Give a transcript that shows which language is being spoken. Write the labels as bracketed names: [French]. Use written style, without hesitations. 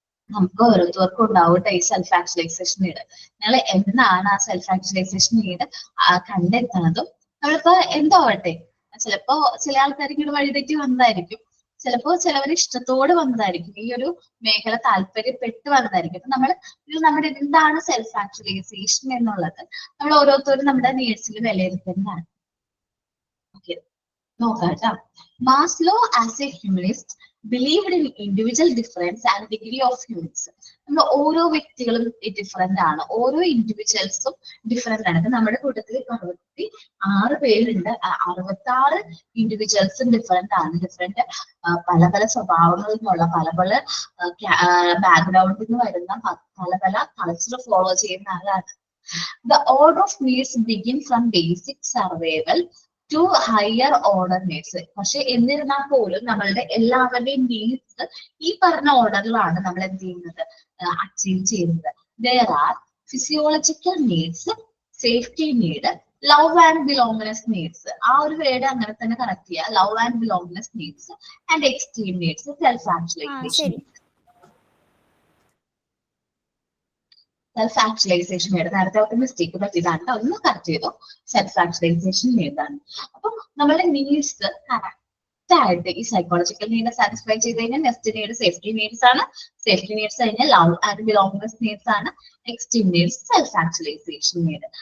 [Malayalam] നമുക്ക് ഓരോരുത്തർക്കും ഉണ്ടാവട്ടെ ഈ സെൽഫ് ആക്ച്വലൈസേഷൻ നീഡ്. നിങ്ങൾ എന്നാണ് ആ സെൽഫ് ആക്ച്വലൈസേഷൻ നീഡ് കണ്ടെത്തുന്നതും നമ്മളിപ്പോ എന്താവട്ടെ, ചിലപ്പോ ചില ആൾക്കാർ ഇങ്ങനെ വഴിതെറ്റി വന്നതായിരിക്കും, ചിലപ്പോ ചിലവർ ഇഷ്ടത്തോട് വന്നതായിരിക്കും, ഈ ഒരു മേഖല താല്പര്യപ്പെട്ട് വന്നതായിരിക്കും. അപ്പൊ നമ്മുടെ എന്താണ് സെൽഫ് ആക്ച്വലൈസേഷൻ എന്നുള്ളത് നമ്മൾ ഓരോരുത്തരും നമ്മുടെ നീഡ്സിൽ വിലയിരുത്തുന്നതാണ്. ഓക്കെ, നോക്കാം കേട്ടോ. [English] Maslow as a humanist believed in individual difference and degree of humans. [Malayalam] നമ്മൾ ഓരോ വ്യക്തികളും ഡിഫറെന്റ് ആണ്, ഓരോ ഇൻഡിവിജ്വൽസും ഡിഫറെന്റ് ആണ്. നമ്മുടെ കൂട്ടത്തിൽ 66 പേരുണ്ട്, 66 ഇൻഡിവിജ്വൽസും ഡിഫറെന്റ് ആണ്. ഡിഫറെന്റ് പല പല സ്വഭാവങ്ങളിൽ നിന്നുള്ള, പല പല ബാക്ക്ഗ്രൗണ്ടിൽ നിന്ന് വരുന്ന, പല പല കൾച്ചർ ഫോളോ ചെയ്യുന്ന ആളാണ്. [English] The order of needs begin from basic survival to higher order needs. [Malayalam] പക്ഷെ എന്നിരുന്നാൽ പോലും നമ്മളുടെ എല്ലാവരുടെയും നീഡ്സ് ഈ പറഞ്ഞ ഓർഡറിലാണ് നമ്മൾ എന്ത് ചെയ്യുന്നത്, അച്ചീവ് ചെയ്യുന്നത്. [English] There are physiological needs, safety need, love and belongingness needs. [Malayalam] ആ ഒരു വേർഡ് അങ്ങനെ തന്നെ കറക്റ്റ് ചെയ്യുക. [English] Love and belongingness needs and extreme needs, self actualization. [Malayalam] Self actualization നേടും. നേരത്തെ അവർക്ക് മിസ്റ്റേക്ക് പറ്റിയതാണ്, ഒന്ന് കറക്റ്റ് ചെയ്തു. Self actualization നേടാണ്. അപ്പൊ നമ്മളുടെ നീഡ്സ് കറക്റ്റ് നെക്സ്റ്റ് ആയിട്ട് ഈ സൈക്കോളജിക്കൽ നീഡ് സാറ്റിസ്ഫൈ ചെയ്ത് കഴിഞ്ഞാൽ നെക്സ്റ്റ് നീഡ് സേഫ്റ്റി നീഡ്സ് ആണ്. സേഫ്റ്റി നീഡ്സ് കഴിഞ്ഞാൽ ലവ് ആൻഡ് ബിലോങ്നെസ് നീഡ്സ് ആണ്. Next needs self actualization need.